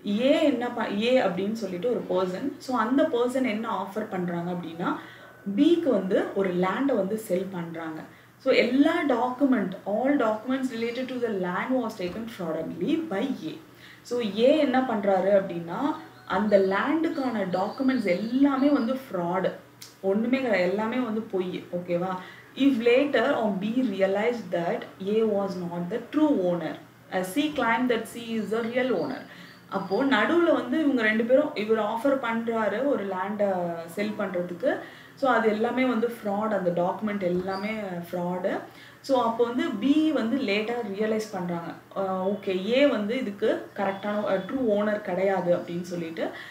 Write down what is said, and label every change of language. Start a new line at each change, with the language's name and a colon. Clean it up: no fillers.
Tamil: ஏ அப்படின்னு சொல்லிட்டு ஒரு பர்சன், ஸோ அந்த பர்சன் என்ன ஆஃபர் பண்ணுறாங்க அப்படின்னா பிக்கு வந்து ஒரு லேண்டை வந்து செல் பண்ணுறாங்க.
English: So எல்லா all documents related to the land was taken fraudulently by A.
Tamil: So ஏ என்ன பண்ணுறாரு அப்படின்னா அந்த லேண்டுக்கான டாக்குமெண்ட்ஸ் எல்லாமே வந்து ஃப்ராடு, ஒன்றுமே கிடையாது, எல்லாமே வந்து பொய், ஓகேவா.
English: If later on B realized that A was not the true owner, as C claimed that C is the real owner.
Tamil: அப்போது நடுவில் வந்து இவங்க ரெண்டு பேரும் இவர் ஆஃபர் பண்ணுறாரு ஒரு லேண்டை செல் பண்ணுறதுக்கு. ஸோ அது எல்லாமே வந்து ஃப்ராட், அந்த டாக்குமெண்ட் எல்லாமே ஃப்ராடு. ஸோ அப்போ வந்து பி வந்து லேட்டாக ரியலைஸ் பண்ணுறாங்க, ஓகே ஏ வந்து இதுக்கு கரெக்டான ட்ரூ ஓனர் கிடையாது அப்படின்னு சொல்லிட்டு.